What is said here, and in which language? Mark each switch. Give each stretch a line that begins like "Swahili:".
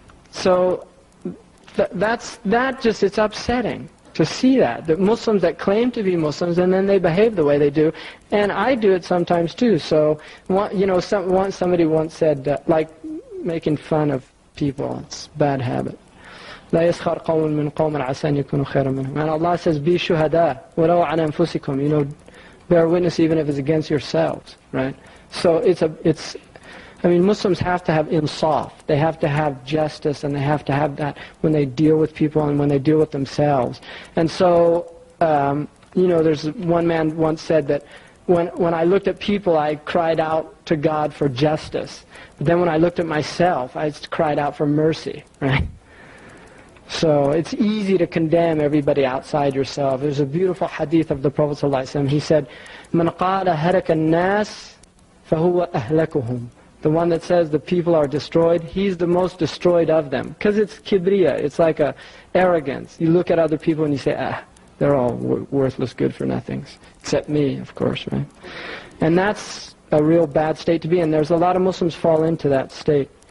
English: So it's upsetting to see that Muslims that claim to be Muslims, and then they behave the way they do. And I do it sometimes too. So, somebody once said, like making fun of people, it's a bad habit.
Arabic: لا يسخر قوم من قوم عسى أن يكونوا خيرا منهم.
English: And Allah says, be shuhada,
Arabic: ولو على أنفسكم.
English: Bear witness even if it's against yourselves, right? So Muslims have to have insaf. They have to have justice, and they have to have that when they deal with people and when they deal with themselves. And so, there's one man once said that when I looked at people, I cried out to God for justice. But then when I looked at myself, I cried out for mercy, right? So it's easy to condemn everybody outside yourself. There's a beautiful hadith of the Prophet ﷺ.
Arabic: He said, مَنْ قَالَ هَلَكَ النَّاسِ فَهُوَ أَهْلَكُهُم.
English: The one that says the people are destroyed, he's the most destroyed of them. Because it's kibriya, it's like a arrogance. You look at other people and you say, they're all worthless, good for nothings. Except me, of course, right? And that's a real bad state to be in. There's a lot of Muslims fall into that state.